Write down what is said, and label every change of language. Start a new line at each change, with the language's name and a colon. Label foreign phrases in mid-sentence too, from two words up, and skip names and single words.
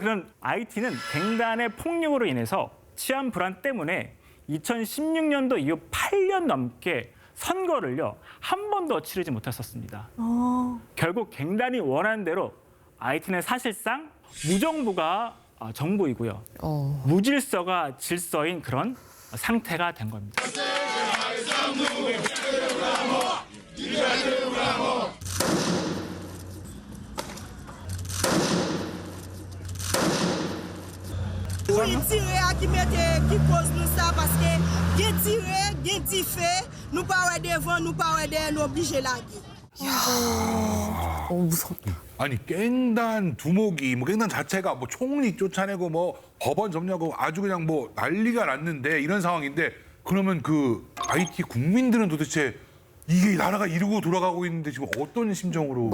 Korean: 그런 IT는 갱단의 폭력으로 인해서 치안 불안 때문에 2016년도 이후 8년 넘게 선거를요, 한 번도 치르지 못했었습니다. 결국 갱단이 원하는 대로 IT는 사실상 무정부가 정부이고요. 무질서가 질서인 그런 상태가 된 겁니다.
Haitian Creole: Pou yi tire a ki mette ki pose nou sa paske gen tire, gen ti fe, nou pa wè devan, nou pa wè den, nou oblige lage.
Korean: 무섭다. 아니 깽단 두목이 뭐 깽단 자체가 뭐 총리 쫓아내고 뭐 법원 점령하고 아주 그냥 뭐 난리가 났는데 이런 상황인데 그러면 그 IT 국민들은 도대체 이게 나라가 이러고 돌아가고 있는데 지금 어떤 심정으로?